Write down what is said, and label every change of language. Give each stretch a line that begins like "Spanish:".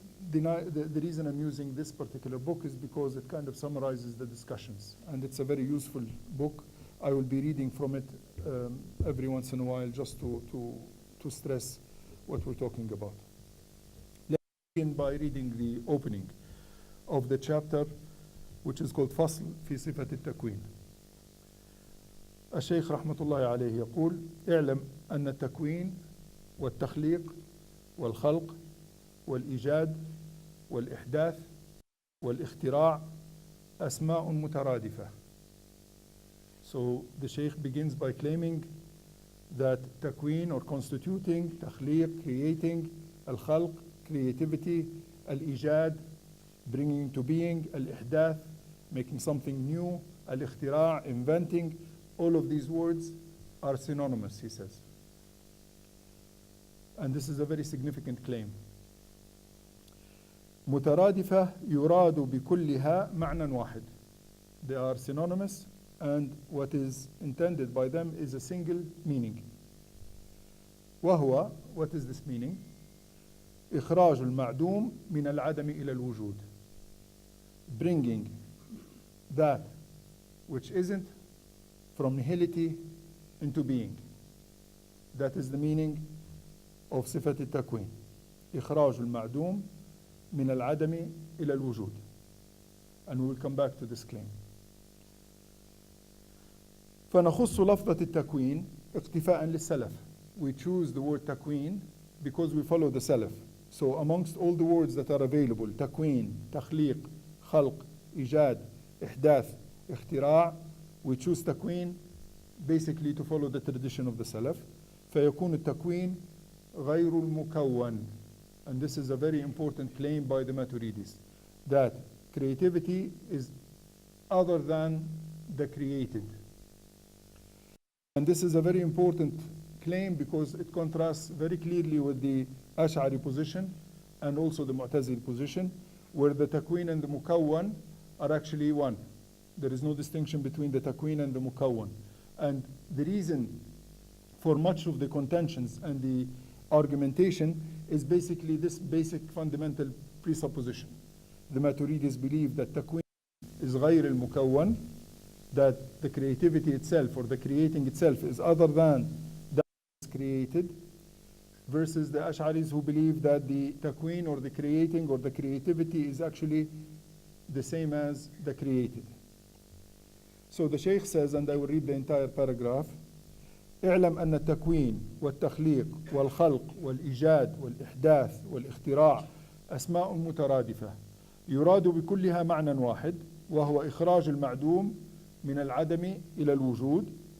English: the reason I'm using this particular book is because it kind of summarizes the discussions, and it's a very useful book. I will be reading from it every once in a while just to stress what we're talking about. Let's begin by reading the opening of the chapter, which is called
Arabic: فصل في صفة التكوين. الشيخ رحمة الله عليه يقول: اعلم أن التكوين والتخليق والخلق والإيجاد والإحداث والاختراع أسماء مترادفة.
English: So the Shaykh begins by claiming that takween or constituting, takhliq, creating, al-khalq, creativity, al-ijad, bringing into being, al-ihdath, making something new, al-ikhtira', inventing, all of these words are synonymous, he says. And this is a very significant claim.
Arabic: مترادفة يراد بكلها معنى واحد.
English: They are synonymous, and what is intended by them is a single meaning.
Arabic: وهو,
English: what is this meaning?
Arabic: إخراج المعدوم من العدم إلى الوجود.
English: Bringing that which isn't from nihility into being. That is the meaning of صفة التكوين.
Arabic: إخراج المعدوم من العدم إلى الوجود.
English: And we will come back to this claim.
Arabic: فنخص لفظة التكوين اقتفاء للسلف.
English: We choose the word تكوين because we follow the Salaf. So amongst all the words that are available, تكوين, تخليق, خلق, إيجاد, إحداث, اختراع, we choose تكوين basically to follow the tradition of the Salaf.
Arabic: فيكون التكوين غير المكون.
English: And this is a very important claim by the Maturidis, that creativity is other than the created. And this is a very important claim because it contrasts very clearly with the Ash'ari position and also the Mu'tazili position, where the takween and the mukawwan are actually one. There is no distinction between the takween and the mukawwan. And the reason for much of the contentions and the argumentation is basically this basic fundamental presupposition. The Maturidis believe that takween is
Arabic: غير المكون,
English: that the creativity itself or the creating itself is other than that is created, versus the Ash'aris who believe that the takween or the creating or the creativity is actually the same as the created. So the Shaykh says, and I will read the entire paragraph:
Arabic: اعلم أن التكوين والتخليق والخلق والإيجاد والإحداث والاختراع أسماء مترادفة يراد بكلها معنى واحد، وهو إخراج المعدوم من العدم إلى الوجود.